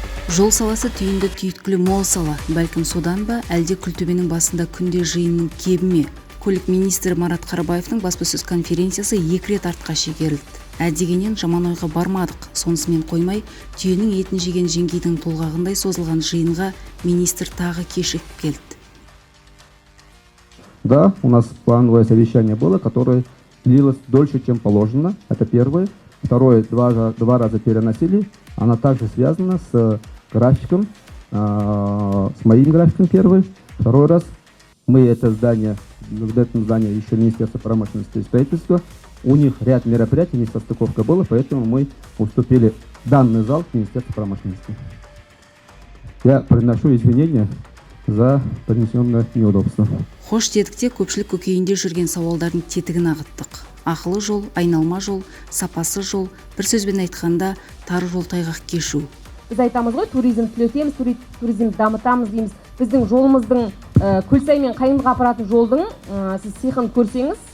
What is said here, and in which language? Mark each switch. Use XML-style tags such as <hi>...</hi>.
<kk>Жол саласы түйінді түйткілі мол сала. Бәлкім содан ба, әлде Күлтөбенің басында күнде жиынның кебі ме? Көлік министрі Марат Қарабаевтың баспасөз конференциясы 2 рет артқа шегерілді. Әдегенен жаман ойға бармадық. Сонысымен қоймай, түйенің етін жеген жеңгейдің толғағындай созылған жиынға министр тағы кешігіп келді.</kk> <ru>Да, у нас плановое совещание было, которое длилось дольше, чем положено. Это первое. Второе, два раза переносили. Она также связана с графиком, с моим графиком первый. Второй раз мы в этом здании еще Министерство промышленности и строительства. У них ряд мероприятий, несостыковка была, поэтому мы уступили данный зал в Министерство промышленности. Я приношу извинения за принесенное неудобство.</ru> <kk>Хош дедікте көпшілік көкейінде жүрген сауалдардың тетігін ағыттық. Ақылы жол, айналма жол, сапасы жол, бір сөзбен айтқанда тар жол тайғақ кешу. Біз айтамыз ғой, туризм түлетеміз, туризм дамытамыз дейміз. Біздің жолымыздың Көлсай мен Қайындыға апаратын жолдың сіз сиқын көрсеңіз.</kk>